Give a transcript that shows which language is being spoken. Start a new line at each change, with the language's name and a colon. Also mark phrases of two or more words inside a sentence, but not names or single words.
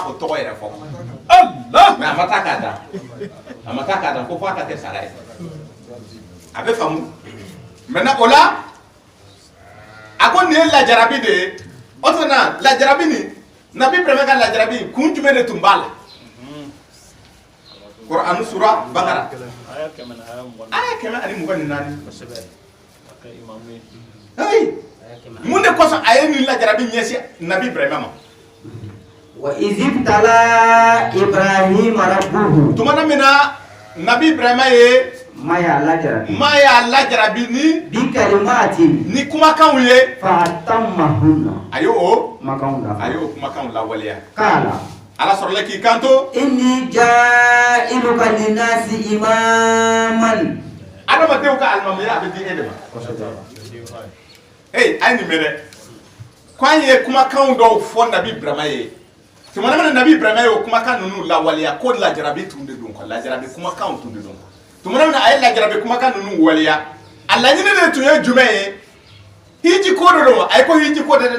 Bambara: o tɔgɔ yɛrɛ fɔ mais a ma taa k'a dan ko fo a ka kɛ saga ye a bɛ faamu maintenant o la a ko nin ye lajarabi de ye o tuma na lajarabi nin Nabi Ibrahima ka lajarabi kun jumɛn de tun b'a la Quran sura Bakara aya 124 mun de kɔsɔn a ye nin lajarabi ɲɛsin Nabi Ibrahima ma
Arabic: وَإِذِ ابْتَلَى إِبْرَاهِيمَ رَبُّهُ.
Bambara: tumana min na Nabi Ibrahima ye ma y'a lajarabi ni bikalimatin ni kumakanw ye fatammahunna a y'o kumakanw lawaleya kala Ala sɔrɔla k'i kanto
Arabic: إني جاعلك للناس إماما
Bambara: adamadenw ka alimamiya a bɛ di e de ma a ye nin mɛn dɛ ko an ye kumakanw dɔw fɔ Nabi Ibrahima ye tumana min na Nabi Ibrahima ye o kumakan ninnu lawaleya ko lajarabi tun de don lajarabi kumakanw tun de don tumana min na a ye lajarabi kumakan ninnu waleya a laɲini de tun ye jumɛn ye hiji ko de don a ye ko hiji ko de